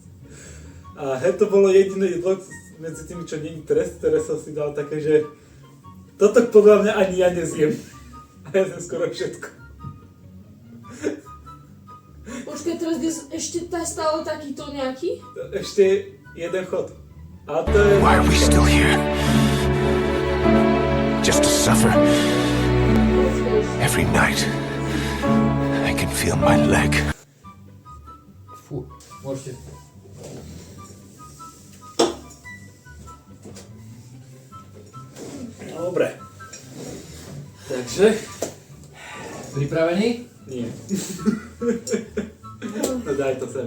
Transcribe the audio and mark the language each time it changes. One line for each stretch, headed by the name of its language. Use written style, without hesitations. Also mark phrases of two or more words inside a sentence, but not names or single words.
Slovak: A hej, to bolo jediné jedlo medzi tými, čo není trest, ktoré som si dal také, že toto podľa mňa ani ja nezjem. A ja zjem skoro všetko. Počkaj, teraz je ešte stále takýto nejaký? Ešte jeden chod. A to je...
English: Why are we still here? Just to suffer. Every night, I can feel my leg.
Slovak: Fú, môžete. Dobre. Takže, pripravený? Nie. No daj to sem.